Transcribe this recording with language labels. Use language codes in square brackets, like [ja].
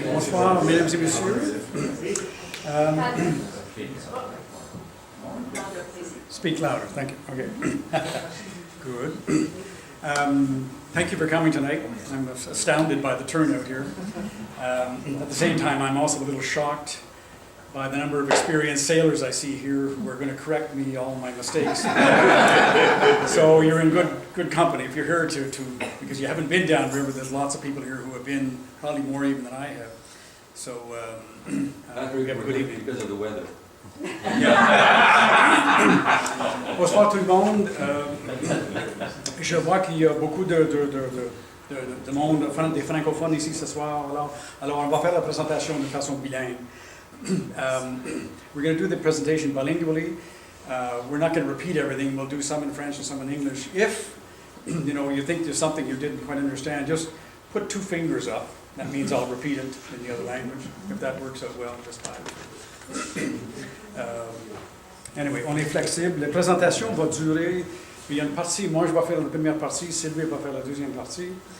[fr] Bonsoir, mesdames et messieurs. [en] Speak louder, thank you. Okay. Good. Thank you for coming tonight. I'm astounded by the turnout here. At the same time, I'm also a little shocked by the number of experienced sailors I see here who are going to correct me all my mistakes. So you're in good company. If you're here because you haven't been downriver, there's lots of people here who have been, probably more even than I have. So we have a good evening. Because of the weather. [fr] Bonsoir tout le monde. Je vois qu'il y a beaucoup de monde, des francophones ici ce soir. Alors on va faire la présentation de façon bilingue. [en] We're going to do the presentation bilingually. We're not going to repeat everything. We'll do some in French and some in English. If you think there's something you didn't quite understand, just put two fingers up. That means I'll repeat it in the other language. If that works out well, just fine. [fr] Anyway, on est flexible. La présentation va durer. Il y a une partie, moi je vais faire la première partie, Sylvie va faire la deuxième partie.